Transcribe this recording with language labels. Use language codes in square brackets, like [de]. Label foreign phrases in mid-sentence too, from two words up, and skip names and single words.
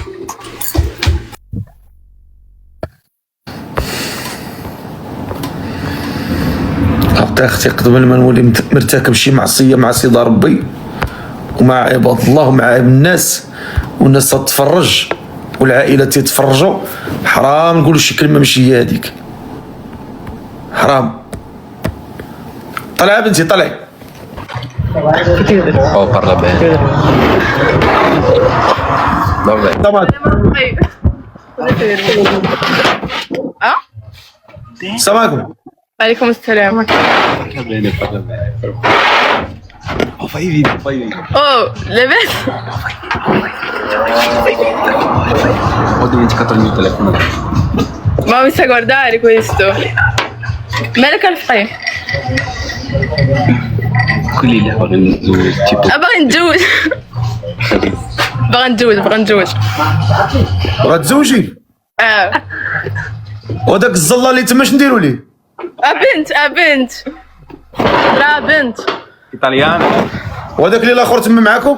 [ar] حتى اختي قبل ما نولي مرتكب شي معصيه مع سيدي ربي ومع عباد الله ومع الناس، والناس تتفرج والعائله تتفرجوا، حرام نقول شي كلمه ماشي هي هذيك، حرام. طلعي بنتي طلعي. [it] Oh, parla bene. Vabbè. [ar] السلام عليكم. عليكم السلام. [it] Parla bene, parla bene. Oh, fai video, fai video. [ar] اوه لاباس؟ [it] Ho dimenticato il mio telefono. ما mi sa guardare questo. [ar] مالك الفقيه؟ [it] Quelli li avevano tipo. [ar] باغي نتزوج. باغي نتزوج باغي نتزوج. غتزوجي؟ وداك الزله اللي تما اش نديرو ليه؟ بنت راه بنت. [it] Italiano. [ar] وداك اللي الاخر تما معاكم؟